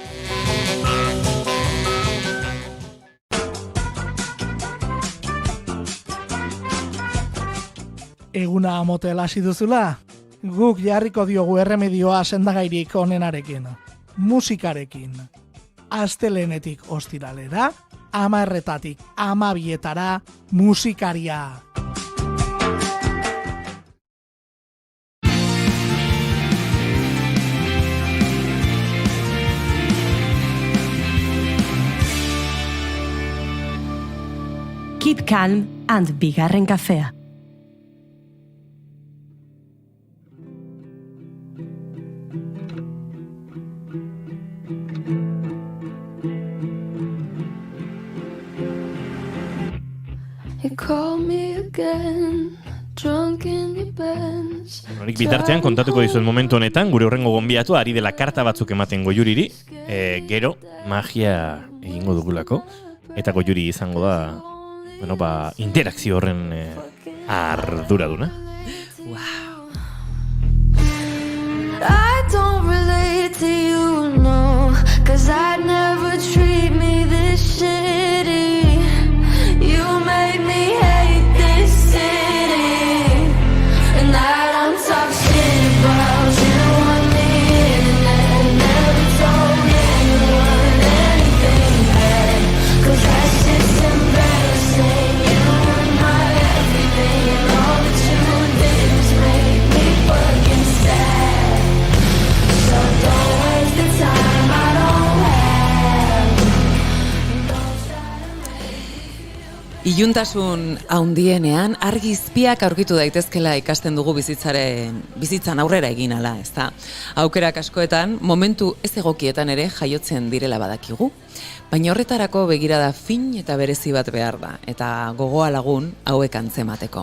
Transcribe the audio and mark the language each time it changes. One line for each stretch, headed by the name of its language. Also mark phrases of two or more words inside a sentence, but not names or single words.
Basque: Eguna motel hasi duzula? Guk jarriko diogu erremedioa sendagairik onenarekin. Musikarekin. Astelehenetik ostiralera, 10:00-tik 12:00 musikaria.
English: Keep calm and
Basque: bigarren kafea.
English: You call me again, drunk in your Benz.
Basque: Horik bitartean kontatuko dizuen momentu honetan, gure hurrengo gonbiatu ari dela karta batzuk ematen Goiuriri, gero magia egingo dugulako, eta Goiuri izango da, interakzio horren arduraduna.
English: Wow. I don't relate to you, no, 'cause I'd never treat me this shitty. You made me hate this city, and I don't talk shit about you on the internet. Never told anyone anything bad, 'cause that shit's embarrassing. You were my everything, and all that you did was make me fucking sad. So don't waste the time I don't have.
Basque: Iluntasun haundienean argizpiak aurkitu daitezkela ikasten dugu bizitzan aurrera egin ala, ezta? Aukerak askoetan, momentu ez egokietan ere jaiotzen direla badakigu. Baina horretarako begirada fin eta berezi bat behar da, eta gogoa lagun hauek antzemateko.